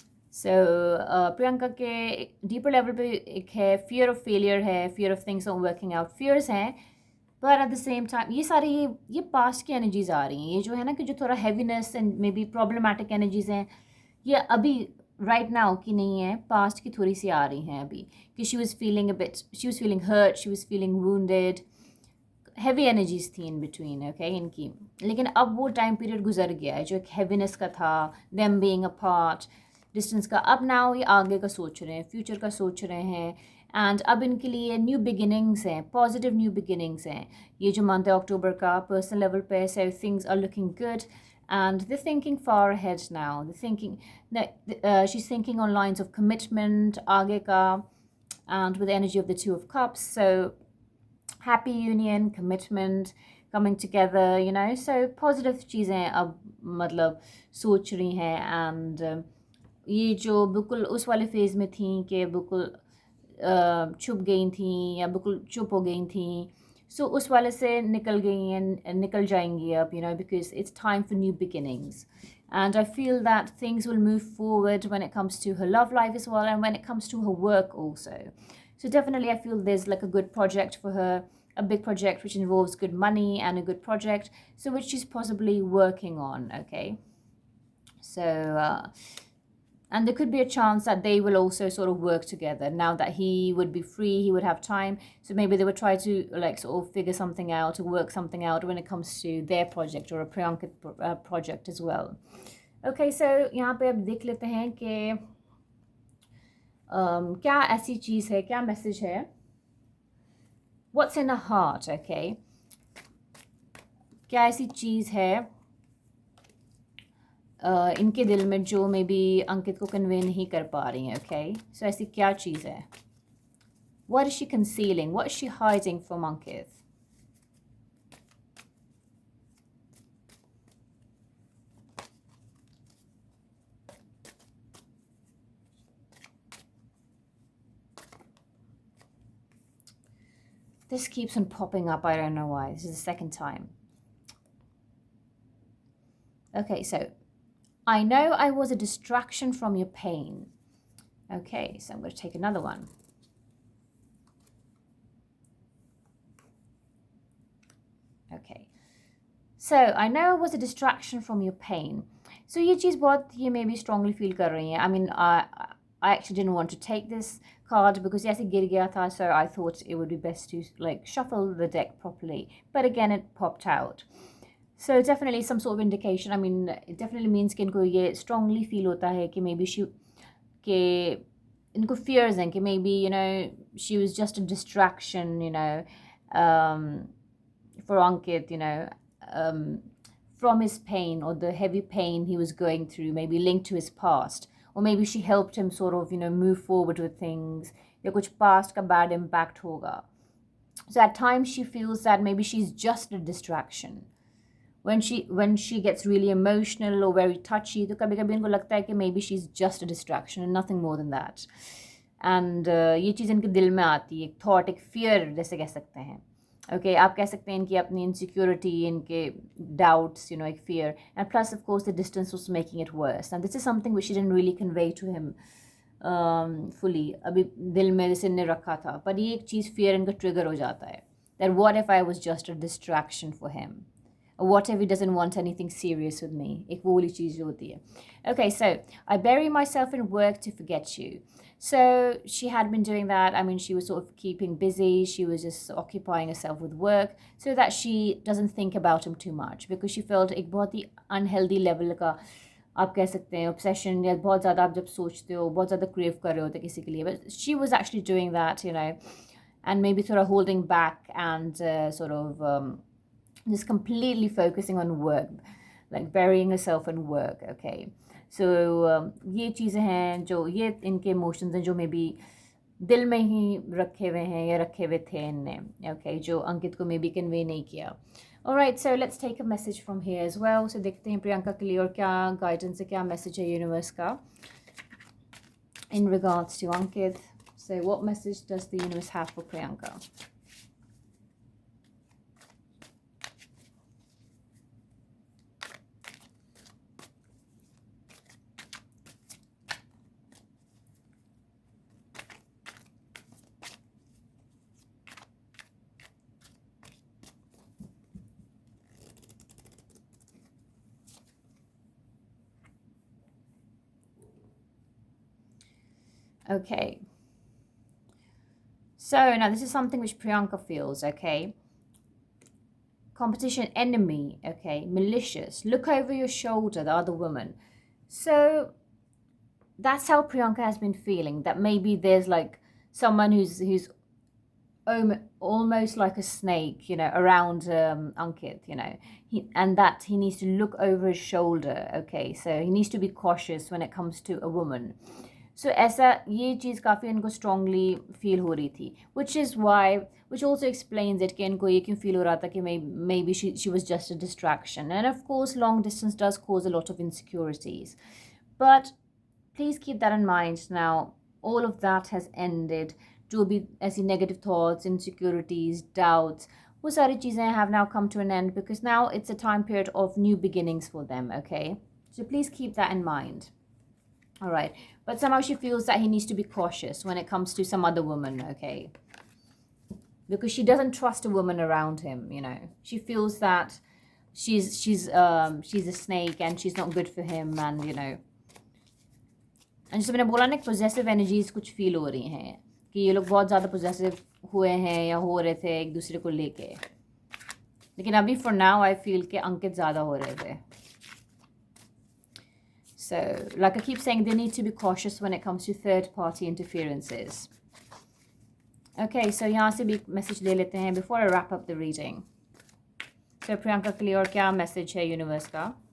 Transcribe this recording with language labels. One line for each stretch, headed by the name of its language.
Hindi: So Priyanka के deeper level पे एक है
English: fear of failure
Hindi: है,
English: fear of things not working out,
Hindi: fears हैं,
English: but at the same time
Hindi: ये सारे ये past की energies आ रही हैं. ये जो है ना कि जो थोड़ा
English: heaviness and maybe problematic energies
Hindi: हैं, ये अभी
English: right now
Hindi: की नहीं है, past की थोड़ी सी आ रही हैं अभी कि
English: she was feeling hurt, she was feeling wounded.
Hindi: Heavy energies थी
English: in between,
Hindi: ओके, इनकी. लेकिन अब वो टाइम पीरियड गुजर गया है जो एक हैवीनेस का था,
English: them being apart,
Hindi: डिस्टेंस का. अब नाउ ये आगे का सोच रहे हैं, फ्यूचर का सोच रहे हैं, एंड अब इनके लिए न्यू बिगिनिंग्स हैं,
English: positive new beginnings
Hindi: हैं. ये जो
English: Month है अक्टूबर का पर्सनल लेवल पे, so things are looking good and they're thinking far ahead now. They're thinking she's thinking on lines of commitment,
Hindi: aage ka,
English: and with the energy of the Two of Cups. So happy union, commitment, coming together, you know. So positive
Hindi: चीज़ें अब मतलब सोच रही हैं. And ये जो बिल्कुल उस वाले फेज़ में थी कि बिल्कुल छुप गई थी या बिल्कुल चुप हो गई थी, सो उस वाले से निकल गई हैं, निकल जाएंगी अब,
English: you know, because it's time for new beginnings. And I feel that things will move forward when it comes to her love life as well, and when it comes to her work also. So definitely I feel there's like a good project for her, a big project which involves good money and a good project, so which she's possibly working on, okay? So, and there could be a chance that they will also sort of work together now that he would be free, he would have time. So maybe they would try to like sort of figure something out, or work something out when it comes to their project or a Priyanka project as well. Okay, so
Hindi: यहाँ पे अब देख लेते हैं कि क्या ऐसी चीज़ है, क्या मैसेज है.
English: What's in her heart, okay?
Hindi: क्या ऐसी चीज़ है इनके दिल में जो
English: maybe
Hindi: अंकित को कन्वे नहीं कर पा रही हैं, okay? So ऐसी क्या चीज़ है?
English: What is she concealing? What is she hiding from Ankit? This keeps on popping up. I don't know why. This is the second time. Okay, so I know I was a distraction from your pain. Okay, so I'm going to take another one. Okay, so I know I was a distraction from your pain.
Hindi: So ये चीज़ बहुत ये maybe
English: strongly feel
Hindi: कर रही हैं.
English: I mean, I actually didn't want to take this card because yes, it
Hindi: गिर गया था,
English: so I thought it would be best to like shuffle the deck properly. But again, it popped out. So definitely some sort of indication. I mean, it definitely means
Hindi: कि इनको ये
English: strongly feel
Hindi: होता है कि
English: maybe कि इनको fears हैं कि maybe, you know, she was just a distraction, you know, for Ankit, you know, from his pain or the heavy pain he was going through, maybe linked to his past. Or maybe she helped him sort of, you know, move forward with things.
Hindi: या कुछ past का bad impact होगा.
English: So at times she feels that maybe she's just a distraction. When she gets really emotional or very touchy,
Hindi: तो कभी कभी इनको लगता है कि
English: maybe she's just a distraction and nothing more than that.
Hindi: And ये चीज़ इनके दिल में आती है, एक thought, एक fear जैसे कह सकते हैं. Okay, आप कह सकते हैं इनकी अपनी insecurity, इनके doubts, you know, एक fear.
English: And plus, of course, the distance was making it worse. And this is something which she didn't really convey to him fully.
Hindi: अभी दिल में जैसे नहीं रखा था.
English: पर ये एक चीज़ fear इनका trigger हो जाता है. That what if I was just a distraction for him? what if he doesn't want anything serious with me?
Hindi: एक वो वाली चीज़ जो होती है.
English: Okay, so I bury myself in work to forget you. So she had been doing that. I mean, she was sort of keeping busy. She was just occupying herself with work so that she doesn't think about him too much, because she felt
Hindi: एक बहुत ही unhealthy level का आप कह सकते हैं
English: obsession,
Hindi: या बहुत ज़्यादा आप जब सोचते हो, बहुत ज़्यादा crave कर रहे होते किसी के लिए.
English: But she was actually doing that, you know, and maybe sort of holding back and just completely focusing on work, like burying herself in work.
Hindi: Okay, so ये चीज़ें हैं जो ये इनके इमोशंस हैं जो
English: maybe
Hindi: दिल में ही रखे हुए हैं या रखे हुए थे इनने. Okay, जो अंकित को मे बी कन्वे नहीं किया.
English: Alright, so let's take a message from here as well.
Hindi: So देखते हैं प्रियंका के लिए और क्या गाइडेंस है, क्या मैसेज है यूनिवर्स का
English: in regards to
Hindi: Ankit.
English: So what message does the universe have for Priyanka? Okay. So now this is something which Priyanka feels, okay? Competition, enemy, okay? Malicious. Look over your shoulder, the other woman. So that's how Priyanka has been feeling, that maybe there's like someone who's almost like a snake, you know, around Ankit, you know, and that he needs to look over his shoulder, okay? So he needs to be cautious when it comes to a woman.
Hindi: So ऐसा ये चीज़ काफ़ी इनको strongly feel हो रही थी,
English: which also explains it
Hindi: कि इनको ये क्यों feel हो रहा था कि
English: maybe she was just a distraction. And of course long distance does cause a lot of insecurities, but please keep that in mind. Now all of that has ended.
Hindi: जो भी ऐसी negative thoughts, insecurities, doubts, वो सारी चीज़ें
English: have now come to an end, because now it's a time period of new beginnings for them, okay? So please keep that in mind. All right, but somehow she feels that he needs to be cautious when it comes to some other woman, okay? Because she doesn't trust a woman around him, you know. She feels that she's a snake and she's not good for him, and you know.
Hindi: And जैसे मैंने बोला ना,
English: possessive energies
Hindi: कुछ feel हो रही हैं कि ये लोग बहुत ज़्यादा possessive हुए हैं या हो रहे थे एक दूसरे को लेके. लेकिन अभी
English: for now I feel
Hindi: कि अंकित ज़्यादा हो रहे थे.
English: So, like I keep saying, they need to be cautious when it comes to third-party interferences.
Hindi: Okay, so यहाँ से भी message ले लेते हैं
English: before I wrap up the reading.
Hindi: So, Priyanka के लिए और क्या message है universe का?